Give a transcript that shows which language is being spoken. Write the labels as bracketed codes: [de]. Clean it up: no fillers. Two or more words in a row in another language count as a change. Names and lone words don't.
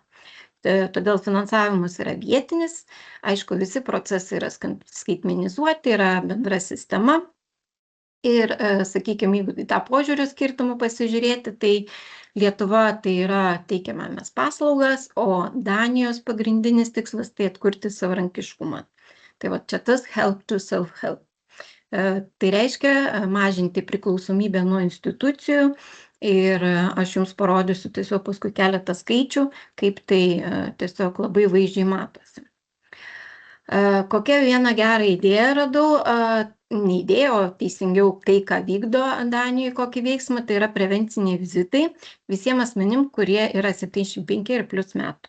[lt] Todėl finansavimas yra vietinis, aišku, visi procesai yra skaitmenizuoti, yra bendra sistema. Ir, sakykime, jeigu į tą požiūrio skirtumą pasižiūrėti, tai Lietuva tai yra teikiame mes paslaugas, o Danijos pagrindinis tikslas tai atkurti savarankiškumą. Tai va čia tas [en] help to self-help. [lt] Tai reiškia mažinti priklausomybę nuo institucijų ir aš jums parodysiu tiesiog paskui keletą skaičių, kaip tai tiesiog labai vaizdžiai matosi. Kokią vieną gerą idėją radau, ne idėją, o teisingiau tai, ką vykdo Danijoje, kokį veiksmą, tai yra prevenciniai vizitai visiems asmenim, kurie yra 75 ir plus metų.